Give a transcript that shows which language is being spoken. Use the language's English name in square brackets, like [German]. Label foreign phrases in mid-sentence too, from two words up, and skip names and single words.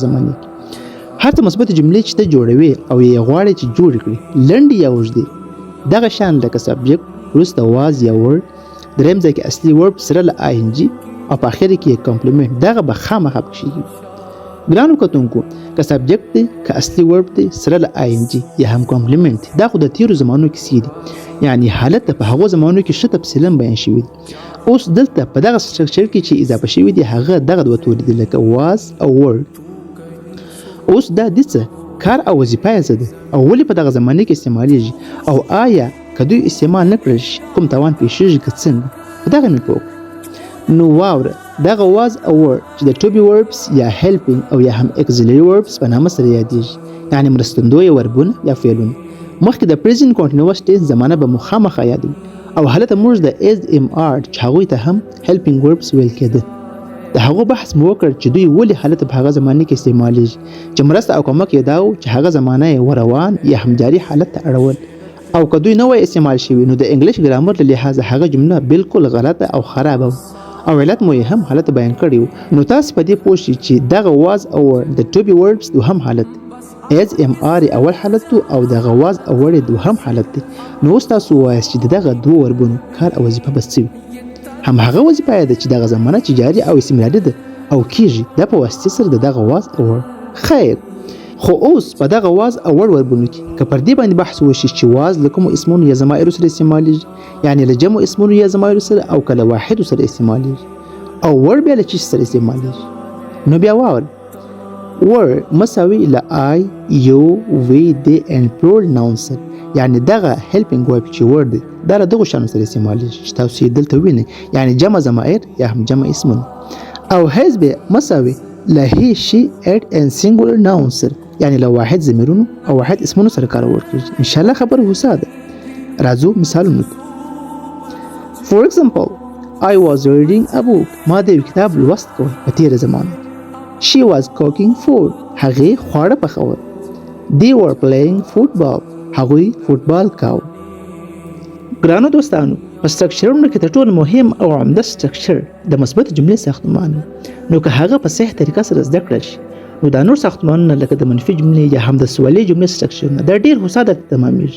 [Pashto] زمانه کې هر څه مثبت جملې چې ته جوړوي او یې غواړي چې جوړ کړي لنډې یا اوږدې دغه شان لکه سبجیکټ وروسته واز یا ور دریم ځای کې اصلي ورب سره له ing او په اخر کې کمپلیمنت دغه به خامخا پکې ګرانو کتونکو که سبجیکټ دی که اصلي ورب دی سره له ing یا هم کمپلیمنت دا خو د تیرو زمانو کیسې دي یعنی حالت په هغو زمانو کې ښه تفصیلا بیان شوي دي اوس دلته په دغه سټرکچر کې چې اضافه شوي دي هغه دغه دوه توري دي لکه واز او ور اوس دا د څه کار او وظیفه یې څه ده او ولې په دغه زمانه کې استعمالیږي او آیا که دوی استعمال نه کړل شي کوم تاوان پیښیږي که څنګه په دغه مې پوه نو واوره دغه was او were چې د [English] to be verbs [Pashto] یا helping او یا هم [English] auxiliary verbs [Pashto] په نامه سره یادیږي یعنی مرستندوی وربونه یا فعلونه مخکې د [English] present continuous tense [Pashto] زمانه به مخامخ یادوي او هلته موږ د [English] is am are [Pashto] چې هغوی ته هم [English] helping verbs [Pashto] ویل کېده. د هغو بحث مو وکړ چې دوی ولې هلته په هغه زمانه کې استعمالیږي، چې مرسته او کومک یې دا و چې هغه زمانه یې وروان یا هم جاري حالت ته اړول، او که دوی نه وای استعمال شوي نو د انګلیش ګرامر له لحاظه هغه جمله بالکل غلطه او خرابه و، او علت مو یې هم هلته بیان کړی و. نو تاسو په دې پوه شئ چې دغه [English] was or [Pashto] د [English] to be verbs [Pashto] دوهم حالت دی، [English] is am are [Pashto] اول حالت دی او دغه [English] was or [Pashto] دوهم حالت دی. نو اوس تاسو وایاست چې دغه دوه وربونو کار او وظیفه به څه وي؟ هم هغه وظیفه ده چې دغه زمانه چې جاري او استمراري ده او کیږي دا په واسطه سره دغه [English] was or. [Pashto] خیر، خو اوس په دغه [English] was or [Pashto] وربونو کې که پر دې باندې بحث وشي چې was له کومو اسمونو یا ضمایرو سره استعمالیږي، یعنی له جمع اسمونو یا ضمایرو سره او کله واحدو سره استعمالیږي، او ور بیا له چی سره استعمالیږي. نو بیا واورئ، ور مساوي له [English] I, you, we, they and plural nouns [Pashto] سره، یعنی دغه [English] helping verb [Pashto] چې ور دی دا له دغو شیانو سره استعمالیږي چې تاسو یې دلته وینئ، یعنی جمع ضمایر یا هم جمع اسمونه. او has بیا مساوي له [English] he, she, it and singular nouns [Pashto] سره، یعنی له واحد ضمیرونو او واحد اسمونو سره کارول کېږي. انشاءالله خبره وسه ده. راځو مثالونو ته. [English] For example, I was reading a book. [Pashto] ما د یو کتاب لوست کوه په تیره زمانه. [English] She was cooking food. [Pashto] هغې خواړه پخول. [English] They were playing football. [Pashto] هغوی فوټبال کاوه. ګرانو دوستانو، په سټرکچرونو کې تر ټولو مهم او عمده سټرکچر د مثبت جملې ساختمان، نو که هغه په صحیح طریقه سره زده کړل شي نو دا نور ساختمانونه لکه د منفي جملې یا هم د سوالي جملې سټرکچرونه دا ډېر هوسا درته تمامیږي.